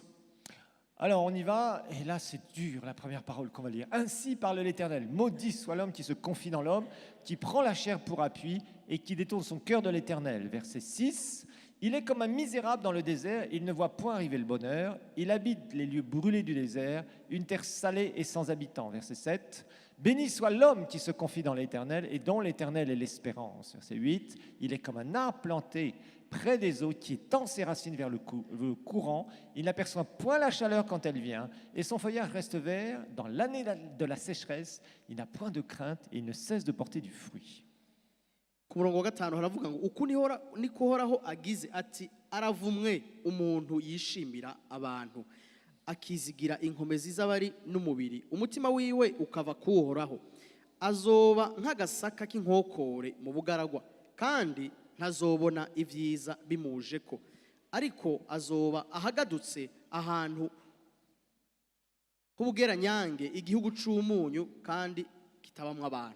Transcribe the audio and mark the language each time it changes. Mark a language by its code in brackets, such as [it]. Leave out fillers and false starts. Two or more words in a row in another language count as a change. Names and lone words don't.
[fr] Alors on y va, et là c'est dur la première parole qu'on va lire. Ainsi parle l'Éternel, maudit soit l'homme qui se confie dans l'homme, qui prend la chair pour appui et qui détourne son cœur de l'Éternel. Verset 6, il est comme un misérable dans le désert, il ne voit point arriver le bonheur, il habite les lieux brûlés du désert, une terre salée et sans habitants. Verset 7, béni soit l'homme qui se confie dans l'Éternel et dont l'Éternel est l'espérance. Verset 8, il est comme un arbre planté près des eaux qui étend ses racines vers le courant, il n'aperçoit point la chaleur quand elle vient, et son feuillage reste vert. Dans l'année de la sécheresse, il n'a point de crainte et il ne cesse de porter du fruit. [rn] Ku murongo wa gatanu haravuga ngo uku niko uhoraho agize ati aravumwe umuntu yishimira abantu akizigira inkomezi z'abari n'umubiri umutima wiwe ukava kuhoraho azoba nk'agasaka k'inkokore mu bugaragwa kandi ntazobona ibyiza bimujeko ariko azoba ahagadutse ahantu h'ubugeranyange igihugu c'umunyu kandi kitabamwo abantu.